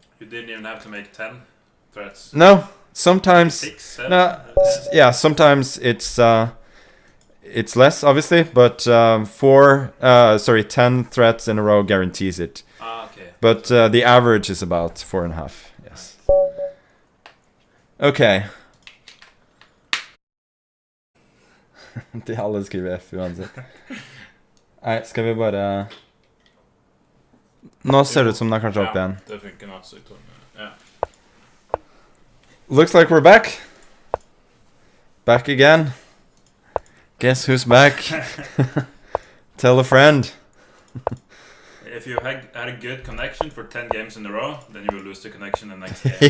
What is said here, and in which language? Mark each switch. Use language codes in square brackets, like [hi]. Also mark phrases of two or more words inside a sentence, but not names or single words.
[en] You didn't even have to make 10 threats. No, sometimes. 6, 7. No, yeah, sometimes it's less, obviously, but 10 threats in a row guarantees it. Okay. But the average is about 4.5. Yes. Okay. [no] De alle skriver F uansett. Nei, skal vi bare Nå ser det ut som det er kanskje opp igjen. Det funker nok så ja. [en] Looks like we're back. Back again. Guess who's back? Tell a friend. If you had a good connection for 10 games in a row, then you will lose the connection the next game.